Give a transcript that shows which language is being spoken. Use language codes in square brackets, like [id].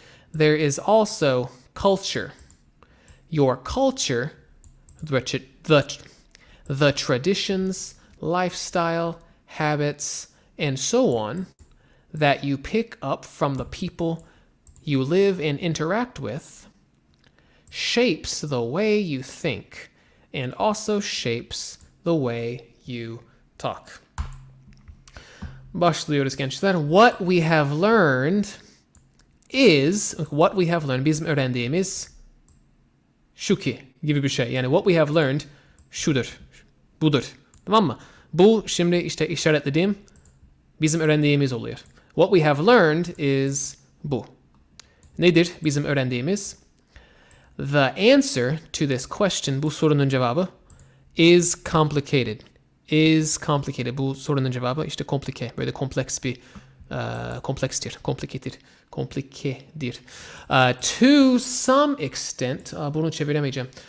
[en] There is also culture. Your culture, the traditions, lifestyle, habits, and so on that you pick up from the people you live and interact with shapes the way you think and also shapes the way you talk. [tr] Başlıyoruz gençler. [en] What we have learned is, what we have learned, [tr] bizim öğrendiğimiz şu ki gibi bir şey. Yani [en] what we have learned [tr] şudur, budur. Tamam mı? Bu şimdi işte işaretlediğim bizim öğrendiğimiz oluyor. [en] What we have learned is bu. [tr] Nedir bizim öğrendiğimiz? [en] The answer to this question, [tr] bu sorunun cevabı, [en] is complicated. Is complicated. [tr] Bu sorunun cevabı işte komplike. Böyle kompleks bir komplekstir. Komplikedir. [en] To some extent, [tr] bunu çeviremeyeceğim.